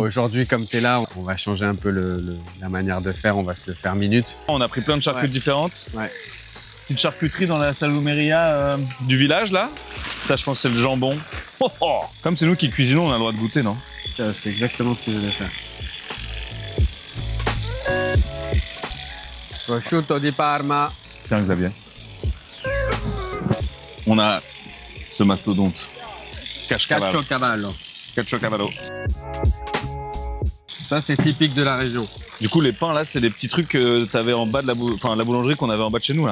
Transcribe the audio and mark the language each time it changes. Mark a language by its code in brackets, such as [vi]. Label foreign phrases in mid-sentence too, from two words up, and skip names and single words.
[fr] Aujourd'hui, comme tu es là, on va changer un peu la manière de faire. On va se le faire minute. On a pris plein de charcuteries différentes. Ouais. Petite charcuterie dans la salumeria du village, là. Ça, je pense, c'est le jambon. Oh, oh. Comme c'est nous qui cuisinons, on a le droit de goûter, non? C'est exactement ce que je vais faire. [it] Prosciutto di Parma. [fr] Tiens, Xavier. On a ce mastodonte. Caciocavallo. Caciocavallo. Caciocavallo. Ça, c'est typique de la région. Du coup, les pains, là, c'est des petits trucs que t'avais en bas de la boulangerie qu'on avait en bas de chez nous, là.